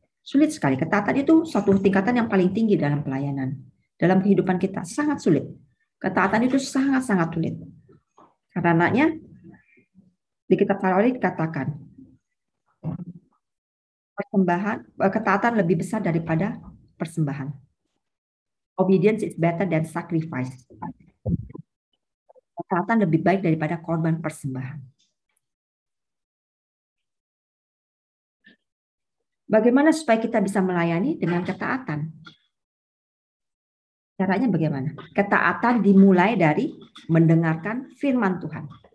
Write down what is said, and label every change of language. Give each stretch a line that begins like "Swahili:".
Indonesian: Sulit sekali. Ketaatan itu satu tingkatan yang paling tinggi dalam pelayanan. Dalam kehidupan kita. Sangat sulit. Ketaatan itu sangat-sangat sulit. Karena Di kitab Farawi dikatakan persembahan ketaatan lebih besar daripada persembahan.
English: Obedience is better than sacrifice.
Indonesian: Ketaatan lebih baik daripada korban persembahan. Bagaimana supaya kita bisa melayani dengan ketaatan? Caranya bagaimana? Ketaatan dimulai dari mendengarkan firman Tuhan.